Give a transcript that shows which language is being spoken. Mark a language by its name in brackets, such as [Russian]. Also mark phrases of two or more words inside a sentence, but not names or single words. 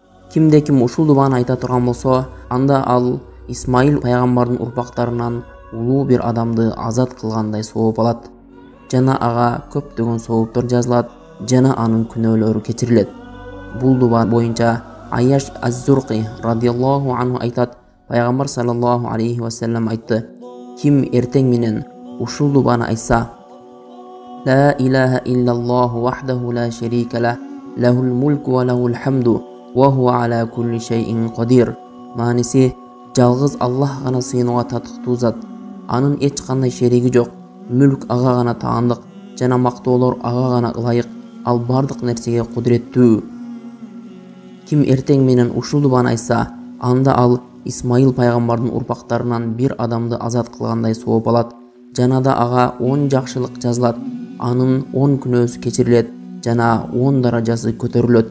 [Kyrgyz] Кимде ким ушул дубаны айта турган болсо, анда ал Исмаил пайгамбардын урпактарынан улуу бир адамды азат кылгандай сооп алат. Жана ага көптөгөн сооптор жазылат, жана анын күнөөлөрү кечирилет. Бул дуба боюнча Аяш аз-Зурқи [Arabic] رضي الله عنه [Kyrgyz] айтат, пайгамбар [Arabic] صلى الله عليه وسلم [Kyrgyz] айтты: ким эртең менен ушул дубаны айтса: [Arabic] لا إله إلا الله وحده لا شريك له له الملك وله الحمد وهو على كل شيء قدير. [Kyrgyz] Манisi, жалгыз Аллах гана сыйынууга татыктуу зат, анын эч кандай шериги жок, мүлк ага гана таандык, жана мактоолор ага гана ылайык, ал бардык нерсеге кудуреттүү. Ким эртең менен ушул дубаны айтса, анда ал Исмаил пайгамбардын урпактарынан бир адамды азат кылгандай сооп алат, жана да ага 10 жакшылык жазылат, анын 10 күнөөсү кечирилет, жана 10 даражасы көтөрүлөт.